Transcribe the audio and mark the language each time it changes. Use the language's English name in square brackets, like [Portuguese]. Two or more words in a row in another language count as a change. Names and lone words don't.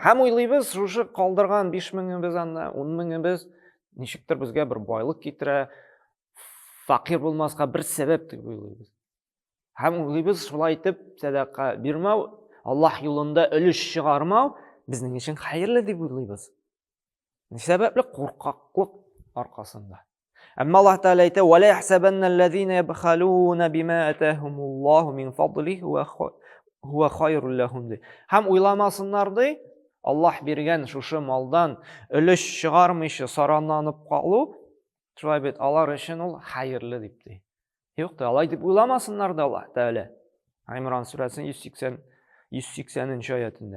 [Tatar] Һәм уйлыйбыз, шушы калдырган 5000-без анда, 10000-без ничектер безгә бер байлык китерә, фәкыйрь булмаска бер сәбәп дип уйлыйбыз. Һәм уйлыйбыз, шулай итеп садака бирмәү, Аллаһ юлында өлеш чыгармау безнең өчен хәерле дип уйлыйбыз. Ни сәбәпле? Куркаклык аркасында. Әмма Аллаһ Тәгалә әйтә: [Arabic] "ولا يحسبن الذين يبخلون بما آتاهم الله من فضله هو خيرا لهم." [Tatar] Һәм уйламасыннар ди, Аллаһ биргән шушы малдан өлеш чыгармыйча саранланып калу, шулай бит алар өчен ул хәерле дип ди. Юк та, алай дип уйламасыннар да Аллаһ Тәгалә. Имран сүрәсенең 180-нче аятында.